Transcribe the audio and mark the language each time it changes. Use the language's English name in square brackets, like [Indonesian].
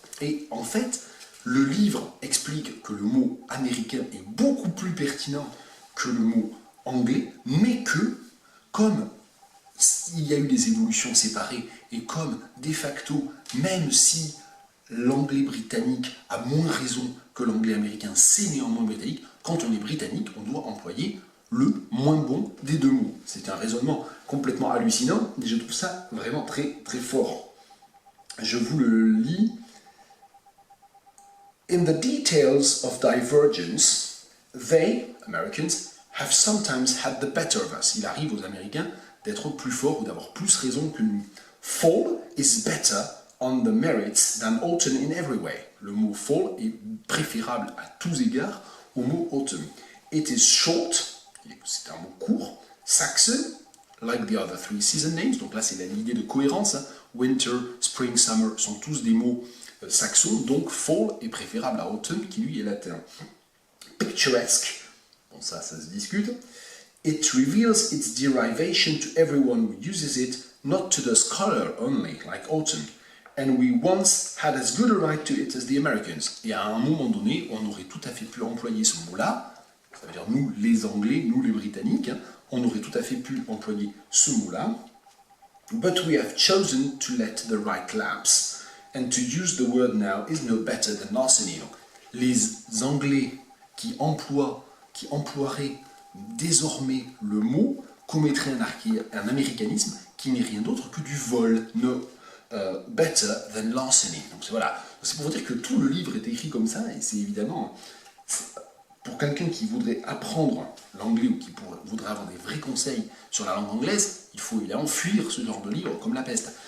[French] Et en fait, le livre explique que le mot américain est beaucoup plus pertinent que le mot anglais, mais que, comme il y a eu des évolutions séparées, et comme, de facto, même si l'anglais britannique a moins raison que l'anglais américain, c'est néanmoins britannique, quand on est britannique, on doit employer le moins bon des deux mots. C'est un raisonnement complètement hallucinant, et je trouve ça vraiment très très fort. Je vous le lis. [English] In the details of divergence, they, Americans, have sometimes had the better of us. [French] Il arrive aux Américains d'être plus forts ou d'avoir plus raison que nous. [English] Fall is better on the merits than autumn in every way. [French] Le mot fall est préférable à tous égards au mot autumn. [English] It is short, [French] c'est un mot court. [English] Saxon, like the other three season names. [French] Donc là, c'est l'idée de cohérence. [English] Winter, spring, summer [French] sont tous des mots saxons. Donc fall est préférable à autumn, qui lui est latin. Picturesque, bon ça se discute. [English] It reveals its derivation to everyone who uses it, not to the scholar only, like autumn. And we once had as good a right to it as the Americans. [French] Et à un moment donné, on aurait tout à fait pu employer ce mot-là, ça veut dire nous les Anglais, nous les Britanniques, on aurait tout à fait pu employer ce mot-là. [English] But we have chosen to let the right lapse, and to use the word now is no better than larceny. [French] Donc, les Anglais qui emploieraient désormais le mot commettraient un américanisme qui n'est rien d'autre que du vol. [English] No better than larceny. [French] Donc voilà, c'est pour vous dire que tout le livre est écrit comme ça, et c'est évidemment pour quelqu'un qui voudrait apprendre l'anglais ou qui voudrait avoir des vrais conseils sur la langue anglaise, il faut évidemment fuir ce genre de livre comme la peste.